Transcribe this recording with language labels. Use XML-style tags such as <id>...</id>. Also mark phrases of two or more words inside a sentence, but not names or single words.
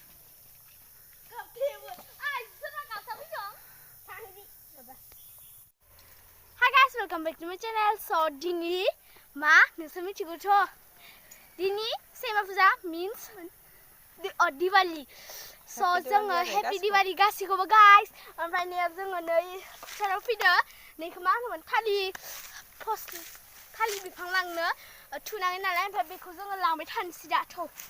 <en>Hi guys, welcome back to my channel.</en> <brx>So dini ma nोंसोर मिथिगौथ' dini सेमा फुजा means Diwali. So जोङो</brx> <en>happy Diwali</en> <brx>गासिखौबो guys. ओमफ्राय नै जोङो नै फोथाराव फैदो नैखौ मा होनोमोन थालिर बिफां लांनो थुनाङै नालाय ओमफ्राय बेखौ जोङो लांबाय थानोसै दा थ'</brx>